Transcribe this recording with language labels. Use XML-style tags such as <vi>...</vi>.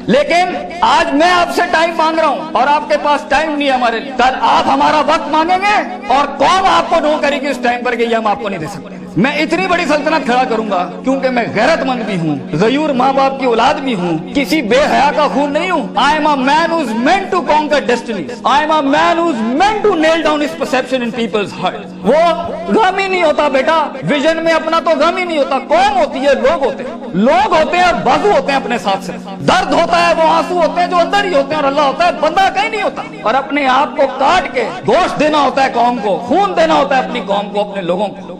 <ur>لیکن آج میں آپ سے ٹائم مانگ رہا ہوں اور آپ کے پاس ٹائم نہیں ہے ہمارے لیے. کل آپ ہمارا وقت مانگیں گے اور قوم آپ کو نو کرے گی اس ٹائم پر کہ یہ ہم آپ کو نہیں دے سکتے. میں اتنی بڑی سلطنت کھڑا کروں گا کیونکہ میں غیرت مند بھی ہوں, غیور ماں باپ کی اولاد بھی ہوں, کسی بے حیا کا خون نہیں ہوں.</ur> <en>I am a man who's meant to conquer destinies. I am a man who's meant to nail down his perception in people's heart.</en> <ur>وہ غم ہی نہیں ہوتا بیٹا, ویژن میں اپنا تو غم ہی نہیں ہوتا. قوم ہوتی ہے, لوگ ہوتے ہیں, لوگ ہوتے ہیں اور بازو ہوتے ہیں اپنے ساتھ سے. درد ہوتا ہے, وہ آنسو ہوتے ہیں جو اندر ہی ہوتے ہیں, اور اللہ ہوتا ہے بندہ کہیں نہیں ہوتا. اور اپنے آپ کو کاٹ کے گوشت دینا ہوتا ہے قوم کو, خون دینا ہوتا ہے اپنی قوم کو, اپنے لوگوں کو.</ur>